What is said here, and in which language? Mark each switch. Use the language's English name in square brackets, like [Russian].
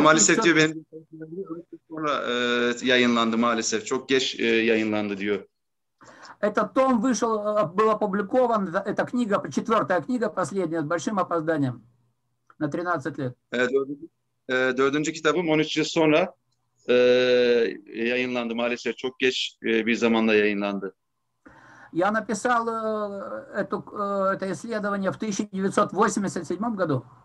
[Turkish] Maalesef diyor benim sonra yayınlandı maalesef. Çok geç yayınlandı diyor. [Russian] Этот том вышел, был опубликован, эта книга, 4-я книга, последняя, с большим опозданием, на 13 лет. [Turkish] Dördüncü kitabım 13 yıl sonra yayınlandı maalesef. Çok geç bir zamanda yayınlandı. [Russian] Я написал это исследование в 1987 году.